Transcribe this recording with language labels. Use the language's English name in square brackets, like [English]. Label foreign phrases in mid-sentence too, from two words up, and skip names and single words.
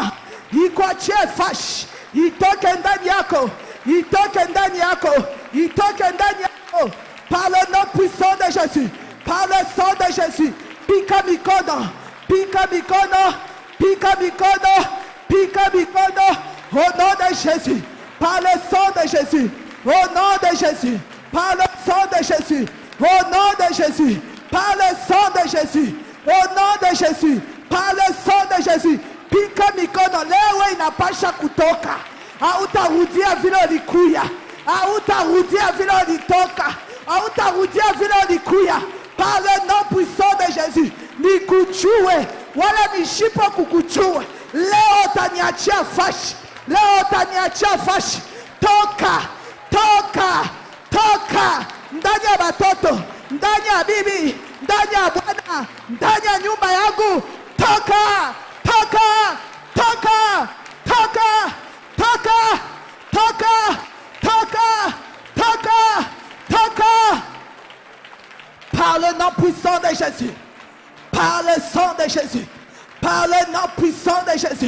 [Swahili] Ikwachi fash. Itoke ndani yako. [French] Par le nom puissant de Jésus. Par le sang de Jésus. [Swahili] Pika mikono. [French] Au nom de Jésus. Par le sang de Jésus. Au nom de Jésus. Par le sang de Jésus. Au nom de Jésus. Par le sang de Jésus. Au nom de Jésus. Par le sang de Jésus. [Swahili] Pika mikono. Leo inapasha kutoka. Hautarudia vile ulikuya. Hautarudia vile ulitoka. Hautarudia vile ulikuya. [French] Par le nom puissant de Jésus. [Swahili] Nikujue. Wala nishipo kukujue. Leo taniachia fashi. Toka. Ndani ya batoto. Ndani ya bibi. Ndani ya bwana. Ndani ya nyumba yangu. Toka. [French] Par le nom puissant de Jésus. Par le sang de Jésus. Par le nom puissant de Jésus.